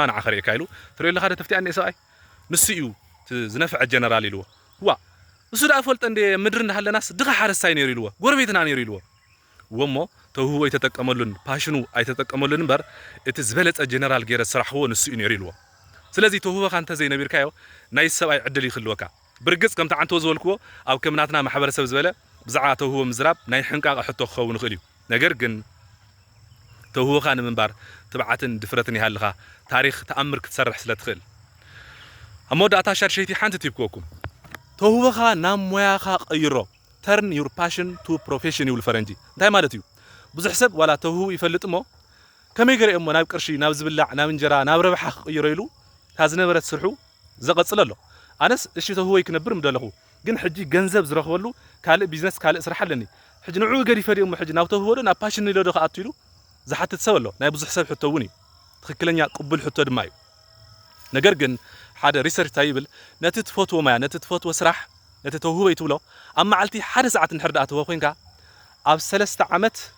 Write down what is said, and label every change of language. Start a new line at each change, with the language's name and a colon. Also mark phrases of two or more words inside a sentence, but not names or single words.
Tigrinya: ንዓኸ ርኤካ ኢሉ ትሪኦ ኣለኻ ደ ተፍቲኣኒ ሰብኣይ ንሱ እዩ ዝነፍዐ ጀነራል ኢልዎ ዋ እሱ ዳ ፈልጠ እንደ ምድሪ እንዳሃለናስ ድኻ ሓረስታይ ነይሩ ኢልዎ ጎረቤትና ነይሩ ኢልዎ ወሞ ተውህቦ የተጠቀመሉን ፓሽኑ ኣይተጠቀመሉን እምበር እቲ ዝበለፀ ጀነራል ገይረ ስራሕዎ ንሱ እዩ ነይሩ ኢልዎ ስለዚ ተውህቦኻ እንተ ዘይነቢርካዮ ናይ ሰብኣይ ዕድል ይኽልወካ ብርግፅ ከምቲ ዓንቶ ዝበልክዎ ኣብ ከምናትና ማሕበረሰብ ዝበለ ብዛዕባ ተውህቦ ምዝራብ ናይ ሕንቃቕ ሕቶ ክኸውን ይኽእል እዩ ነገር ግን ተውህቦኻ ንምንባር ትብዓትን ድፍረትን ይሃልኻ ታሪክ ተኣምር ክትሰርሕ ስለ ትኽእል ኣብ መወዳእታ ሻድሸይቲ ሓንቲ ቲፕ ክወኩም ተውህቦኻ ናብ ሞያኻ ቀይሮ
English: turn your passion to profession
Tigrinya: ይብል ፈረንጂ እንታይ ማለት እዩ ብዙሕ ሰብ ዋላ ተውህቦ ይፈልጥ እሞ ከመይ ገይረ እሞ ናብ ቅርሺ ናብ ዝብላዕ ናብ እንጀራ ናብ ረብሓ ክቅይሮ ኢሉ ታዝነበረት ስርሑ ዘቐፅል ኣሎ ኣነስ እሺ ተውህቦ ይክነብር ምደለኹ ግን ሕጂ ገንዘብ ዝረኽበሉ ካልእ ቢዝነስ ካልእ ስራሕ ኣለኒ ሕጂ ንዕኡ ገዲፈ ድሞ ሕጂ ናብ ተውህቦ ዶ ናብ ፓሽን ኢሎ ዶ ከኣቱ ኢሉ ዝሓትት ሰብ ኣሎ ናይ ብዙሕ ሰብ ሕቶ እውን እዩ ትክክለኛ ቅቡል ሕቶ ድማ እዩ ነገር ግን ሓደ ሪሰርች ታይብል ነቲ ትፈትዎ ማያ ነቲ ትፈትዎ ስራሕ ነቲ ተውህቦ ይትብሎ ኣብ መዓልቲ ሓደ ሰዓት እንድሕር ዳኣ ትህቦ ኮንካ ኣብ 3 ዓመት